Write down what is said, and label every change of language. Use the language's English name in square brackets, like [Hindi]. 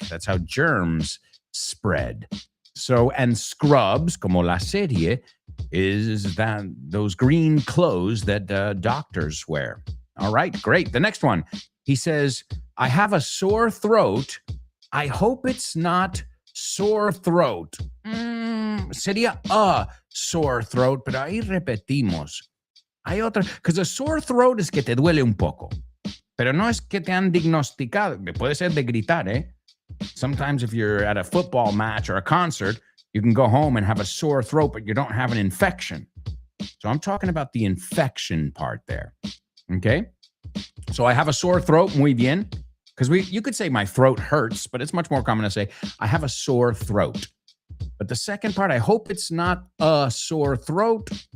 [English] That's how germs spread. So, and scrubs, [Spanish] como la serie, [English] is that those green clothes that doctors wear. All right, great. The next one, he says, I have a sore throat. I hope it's not sore throat. [Spanish] Sería [English] a sore throat, [Spanish] pero ahí repetimos. Hay otra, [English] because a sore throat [Spanish] es que te duele un poco, pero no es que te han diagnosticado. Puede ser de gritar, eh? [English] Sometimes if you're at a football match or a concert, you can go home and have a sore throat, but you don't have an infection. So I'm talking about the infection part there. Okay? So I have a sore throat, [Spanish] muy bien. [English] Because you could say my throat hurts, but it's much more common to say I have a sore throat. But the second part, I hope it's not a sore throat.